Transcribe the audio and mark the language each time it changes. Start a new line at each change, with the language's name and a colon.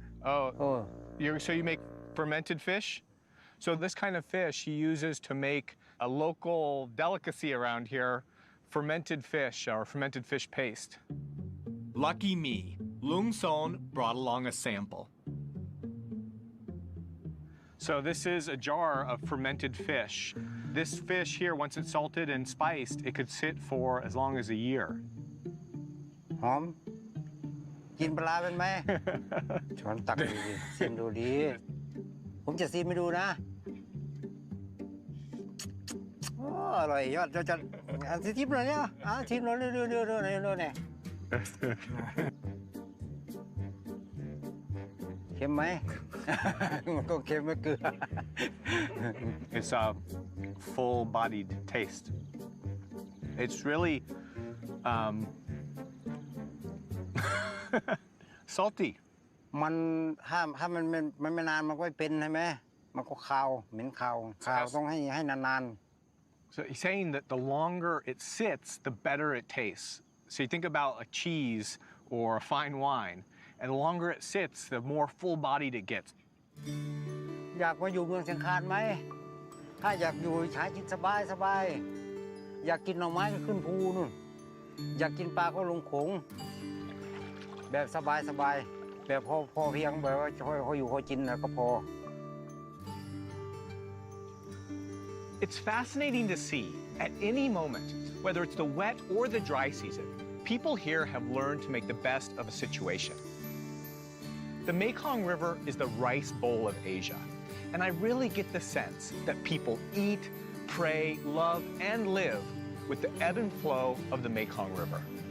English: Oh, so you make fermented fish? So this kind of fish he uses to make a local delicacy around here, fermented fish or fermented fish paste. Lucky me, Lung Son brought along a sample. So this is a jar of fermented fish. This fish here, once it's salted and spiced, it could sit for as long as a year.
Thai: หอมกินปลาเป็นไหม ช้อนตักดีๆชิมดูดีผมจะชิมให้ดูนะโอ้อร่อยยอดจะชิมหน่อยเนี่ยชิมหน่อยเร็วๆเนี่ยเค็มไหม มันก็เค็มไม่เกลือ
English: It's a full-bodied taste. It's really salty.
Thai: มันถ้ามันไม่นานมันก็ไม่เป็นใช่ไหมมันก็คาวเหม็นคาวต้องให้นาน
English: So he's saying that the longer it sits, the better it tastes. So you think about a cheese or a fine wine, and the longer it sits, the more full-bodied it gets.
Thai: ๆอยากมาอยู่เมืองเชียงคานไหมถ้าอยากอยู่หากินสบายอยากกินหน่อไม้ก็ขึ้นภูนู่นอยากกินปลาก็ลงโขงแบบสบายแบบพอเพียงแบบว่าพออยู่พอกินแล้วก็พอ
English: It's fascinating to see, at any moment, whether it's the wet or the dry season, people here have learned to make the best of a situation. The Mekong River is the rice bowl of Asia, and I really get the sense that people eat, pray, love, and live with the ebb and flow of the Mekong River.